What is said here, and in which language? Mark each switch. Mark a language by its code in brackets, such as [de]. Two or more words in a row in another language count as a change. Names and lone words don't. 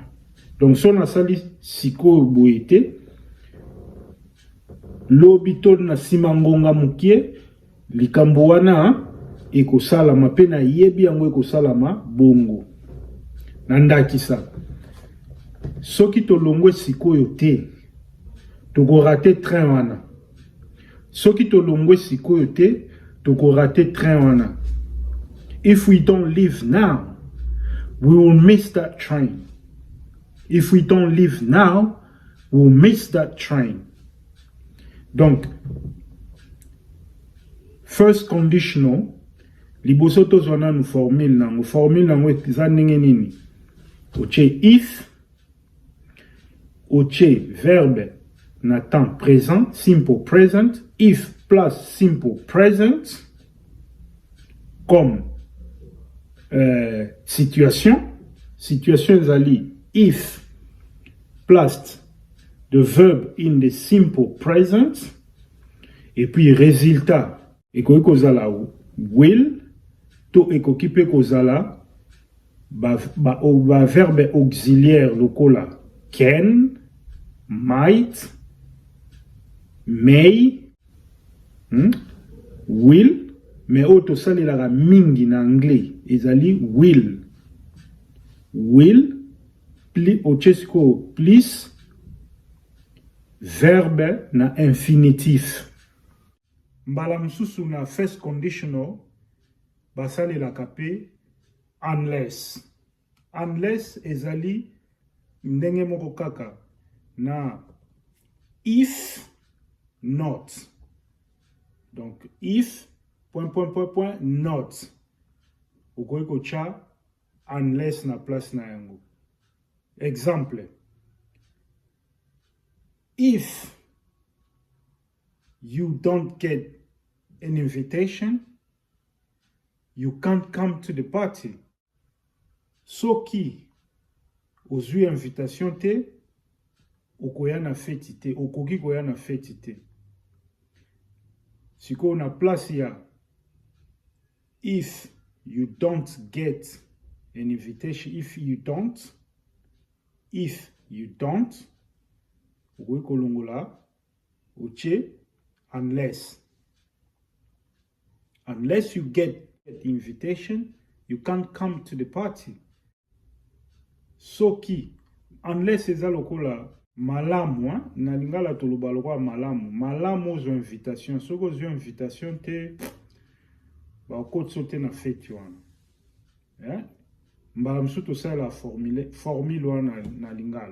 [ln] Donc son asali sikoyo boye te, lobito na simangonga mukie, likambo wana ekosalama pe na yebi yango ekosalama bongo. Nandakisa. Soki tolongwe sikoyo te, tokorate train wana. Soki tolongwe sikoyo te, tokorate train wana. [en] If we don't leave now, we will miss that train. If we don't leave now, we will miss that train. Donc, first conditional, [ln] liboso tozwana nu formule nango. Formule nango eza ndenge nini? Oche if, oche verbe na [fr] temps présent, [en] simple present, if plus simple present, comme [ln] situation ezali [en] if plus the verb in the simple present, [fr] et puis résultat [ln] ekoki kozala will to ekoki pe kozala ba [fr] verbe auxiliaire [ln] lokola [en] can, might, may, will, [ln] mais auto salelaka mingi na anglais ezali will ochesiko [fr] plus verbe [ln] na infinitif. Mbala mususu na [en] first conditional [ln] basalelaka pe unless ezali ndenge moko kaka na if not. Donc [en] if not [ln] ukoki kocha unless na place na yango. Exemple, [en] if you don't get an invitation, you can't come to the party. [ln] Soki ozwi invitation te, okoya na feti te, okoki koya na feti te. Siko na place ya, [en] if you don't get an invitation, if you don't, [ln] okoki kolongola, oche, [en] unless you get the invitation, you can't come to the party. [ln] Soki, unless eza lokola malamu, na lingala toloba lokola malamu ozo invitation, soko ozo invitation te, ba okotso te na feti wana. Mbala msuto sala formule wana na lingala.